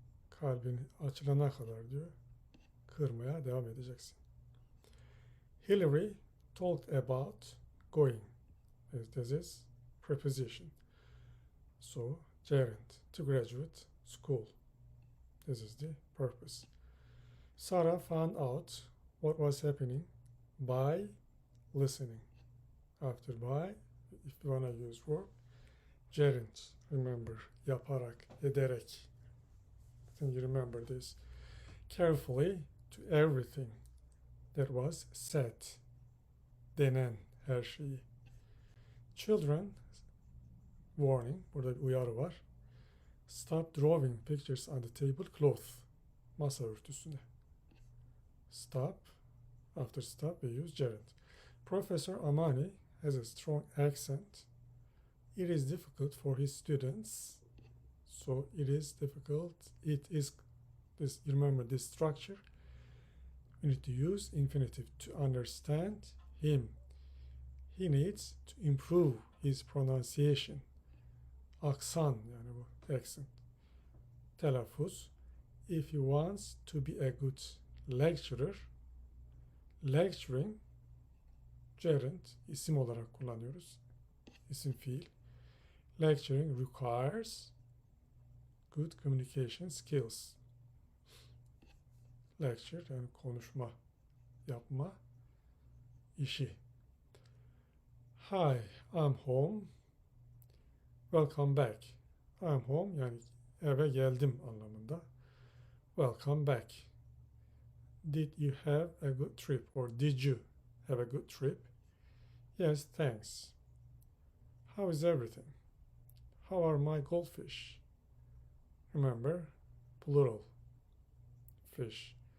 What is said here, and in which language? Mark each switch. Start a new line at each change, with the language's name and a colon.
Turkish: Kalbin açılana kadar diyor, kırmaya devam edeceksin.
English: Hillary talked about going. This is preposition. So, gerund, to graduate school. This is the purpose. Sarah found out what was happening by listening. After by, if you want to use verb, gerund, remember,
Turkish: yaparak, ederek.
English: I think you remember this. Carefully to everything that was said.
Turkish: Denen her şeyi.
English: Children, warning,
Turkish: burada bir uyarı var.
English: Stop drawing pictures on the tablecloth.
Turkish: Masa örtüsüne.
English: Stop. After stop, we use gerund. Professor Amani has a strong accent. It is difficult for his students. So it is difficult. It is this. You remember this structure. We need to use infinitive to understand him. He needs to improve his pronunciation.
Turkish: Aksan yani bu accent. Telaffuz.
English: If he wants to be a good lecturer, lecturing, gerund,
Turkish: isim olarak kullanıyoruz. İsim fiil.
English: Lecturing requires good communication skills.
Turkish: Lecture yani konuşma, yapma, işi.
English: Hi, I'm home. Welcome back. I'm home
Turkish: yani eve geldim anlamında.
English: Welcome back. Did you have a good trip, or did you have a good trip? Yes, thanks. How is everything? How are my goldfish? Remember, plural, fish.